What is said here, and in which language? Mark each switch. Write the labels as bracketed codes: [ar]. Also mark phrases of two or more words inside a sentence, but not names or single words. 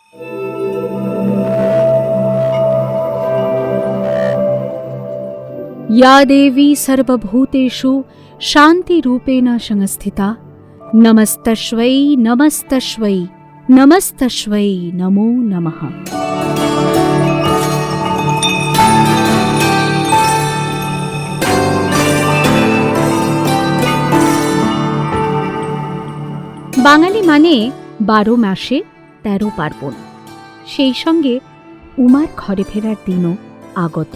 [sa] या देवी सर्वभूतेषु शान्तिरूपेण संस्थिता नमस्तस्यै नमस्तस्यै नमस्तस्यै नमो नमः। [bn] বাঙালি মানে 12 মাসে 13 পার্বণ, সেই সঙ্গে উমার ঘরে ফেরার দিনও আগত।